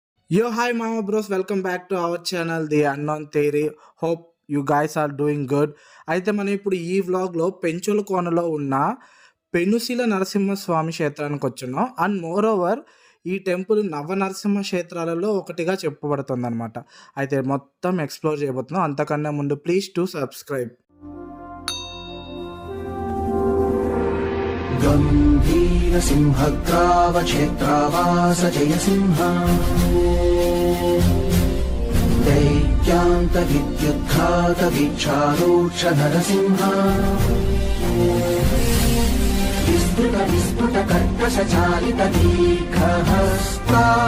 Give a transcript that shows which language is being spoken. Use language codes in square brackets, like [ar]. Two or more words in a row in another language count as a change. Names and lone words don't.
[en] Yo, hi, Mama Bros. Welcome back to our channel, The Unknown Theory. Hope you guys are doing good. [te] అయితే మనం ఇప్పుడు ఈ వ్లాగ్లో పెంచుల కోనలో ఉన్న పెనుశిల నరసింహస్వామి క్షేత్రానికి వచ్చున్నాం. [en] and moreover [te] ఈ టెంపుల్ నవనరసింహ క్షేత్రాలలో ఒకటిగా చెప్పబడుతుంది అనమాట. అయితే మొత్తం ఎక్స్ప్లోర్ చేయబోతున్నాం. అంతకన్నా ముందు [en] please to subscribe. [sa] गम्भीरसिंहग्रावक्षेत्रावास जयसिंह दैत्यान्तविद्युद्घातवीक्षारूक्ष नरसिंह विस्फुटकर्कशचालितदीर्घहस्ता